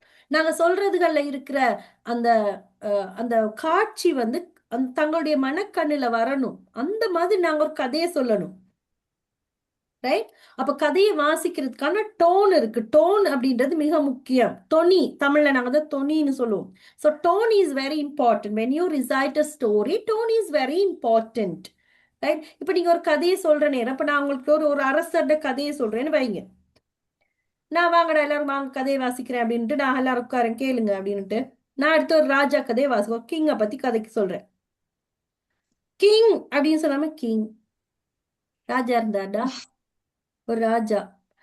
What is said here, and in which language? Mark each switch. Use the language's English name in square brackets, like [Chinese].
[Tamil] நாங்க சொல்றதுகள்ல இருக்கிற அந்த அந்த காட்சி வந்து தங்களுடைய மனக்கண்ணுல வரணும். அந்த மாதிரி நாங்க ஒரு கதையை சொல்லணும். ரைட்? அப்ப கதையை வாசிக்கிறதுக்கான டோன் இருக்கு. டோன் அப்படின்றது மிக முக்கியம். தொனி, தமிழ்ல நாங்க தான் தொனின்னு சொல்லுவோம். [English] So tone is very important. When you recite a story, tone is very important. Right? [Tamil] இப்ப நீங்க ஒரு கதையை சொல்ற நேரம், இப்ப நான் உங்களுக்கு ஒரு அரசர்ட கதையை சொல்றேன்னு வைங்க. நான் வாங்கடா எல்லாரும் வாங்க கதையை வாசிக்கிறேன் அப்படின்ட்டு நான் எல்லாரும் உட்காரன் கேளுங்க அப்படின்ட்டு நான் அடுத்த ஒரு ராஜா கதையை வாசிப்போம். கிங்கை பத்தி கதைக்கு சொல்றேன். கிங் அப்படின்னு சொல்லாம கிங், ராஜா இருந்தாடா, ஒரு ராஜா.